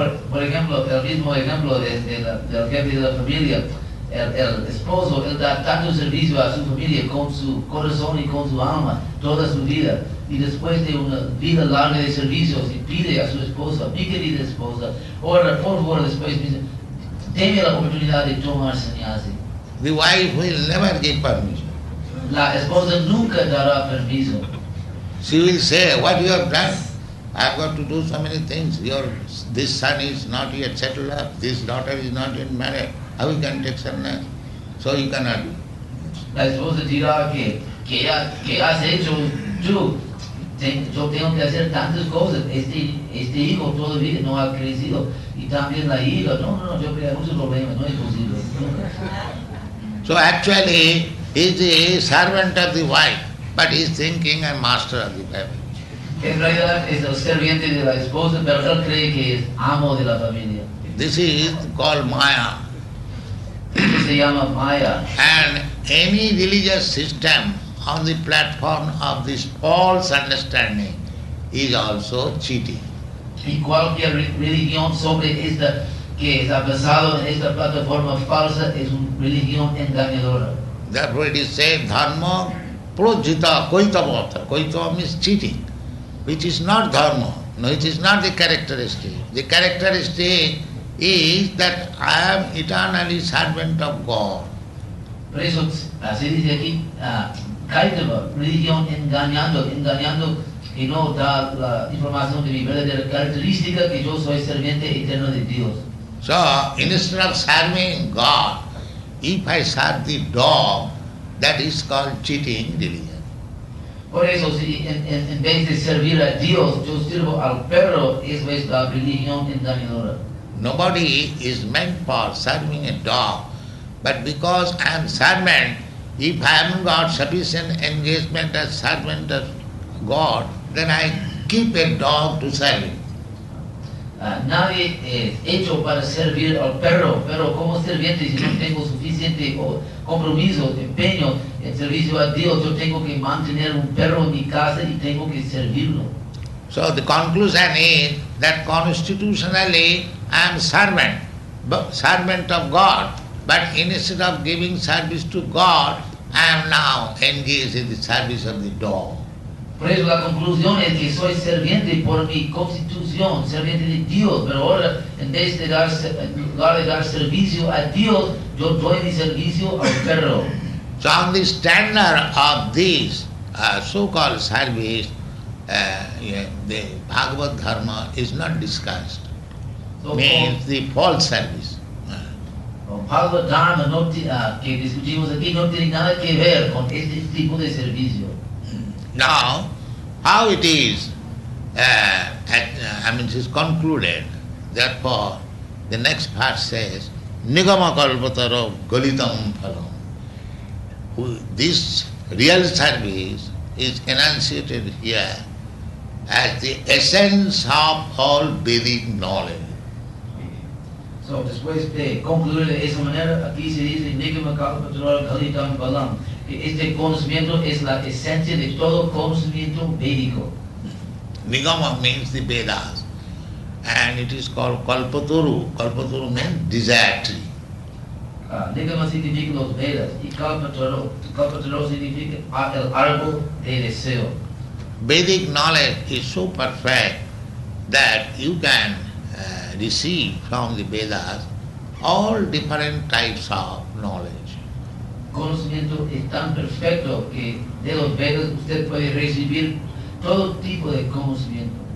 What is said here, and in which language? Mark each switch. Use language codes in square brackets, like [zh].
[es] Por ejemplo, el mismo ejemplo del jefe de la familia, el esposo, él da tanto servicio a su familia con su corazón y con su alma toda su vida. Y después de una vida larga de servicios, y pide a su esposa, mi querida esposa, ora, por favor, después dice, deme la oportunidad de tomar sannyasi. [en] The wife will never give permission. [es] La esposa nunca dará permiso. [en] She will say, what you have done? I have got to do so many things. This son is not yet settled up, this daughter is not yet married. How you can take sannyas? So you cannot do. [es] La esposa dirá que has hecho tú. Yo tengo que hacer tantas cosas. Este hijo todavía no ha crecido. Y también la hija. No, yo creo muchos problemas. No es posible. [en] So actually, he is a servant of the wife, but he is thinking I'm master of the family. [es] En realidad es el serviente de la esposa, pero él cree que es amo de la familia. [en] This is called Maya. [es] Esto se llama Maya. [en] And any religious system on the platform of this false understanding is also cheating. [es] Y cualquier religión sobre esta que está basado en esta plataforma falsa es una religión engañadora. [en] Therefore it is said, [sa] dharma projita koitavata. [en] Koitava means cheating, which is not dharma. No, it is not the characteristic. The characteristic is that I am eternally servant of God. [es] Por eso se dice aquí, Kaitava, religión engañando que no da la información de mi verdadera característica, que yo soy serviente eterno de Dios. [en] So, instead of serving God, if I serve the dog, that is called cheating religion. [es] Por eso, si en vez de servir a Dios, yo sirvo al perro, eso es la religión engañadora. [en] Nobody is meant for serving a dog, but because I am servant, if I haven't got sufficient engagement as servant of God, then I keep a dog to serve him. [es] Nadie es hecho para servir al perro, pero como sirviente, si no tengo suficiente compromiso, empeño en servicio a Dios, yo tengo que mantener un perro en mi casa y tengo que servirlo. [en] So the conclusion is that constitutionally I am servant of God, but instead of giving service to God, I am now engaged in the service of the dog. [es] Por eso la conclusión es que soy serviente por mi constitución, serviente de Dios, pero ahora en vez de dar servicio a Dios, yo doy mi servicio al perro. [en] So on the standard of this so-called service, the Bhagavad Dharma is not discussed. So, Means the false service. [es] Bhagavad Dharma que discutimos aquí no tiene nada que ver con este tipo de servicio. [en] Now, how it is, it is concluded, therefore, the next part says, [sa] Nigama kalpataro galitam phalam. [en] This real service is enunciated here as the essence of all Vedic knowledge. [es] So, después de concluir de esa manera, aquí se dice, [sa] Nigama kalpataro galitam phalam. [es] Este conocimiento es la esencia de todo conocimiento védico. [en] Nigama means the Vedas, and it is called Kalpataru. Kalpataru means desire tree. [es] Nigama significa los Vedas y Kalpataru significa el árbol de deseo. [en] Vedic knowledge is so perfect that you can receive from the Vedas all different types of knowledge. [es] Conocimiento es tan perfecto que de los Vedas usted puede recibir todo tipo de conocimiento.